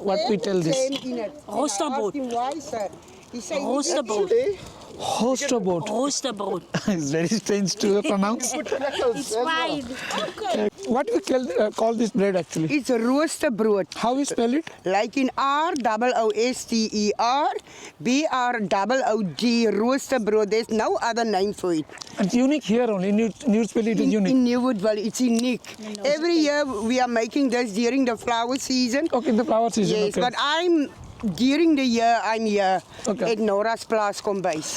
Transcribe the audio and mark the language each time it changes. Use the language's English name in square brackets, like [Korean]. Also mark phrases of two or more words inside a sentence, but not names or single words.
[English] What we tell this? Roosterbrood. Why, sir? He said, Roosterbrood. Hosterboat. Roosterbrood. It's very strange to pronounce. It's fine. What we call this bread actually? it's a roaster brood. How we spell it? Like in R-O-O-S-T-E-R, B-R-O-O-D, roaster brood. There's no other name for it. It's unique here only. Nieuwoudtville it is unique. In Nieuwoudtville, it's unique. Every year we are making this during the flower season. Okay, the flower season. Yes, okay. but during the year, I'm here Okay. at Nora's Plaas Kombuis.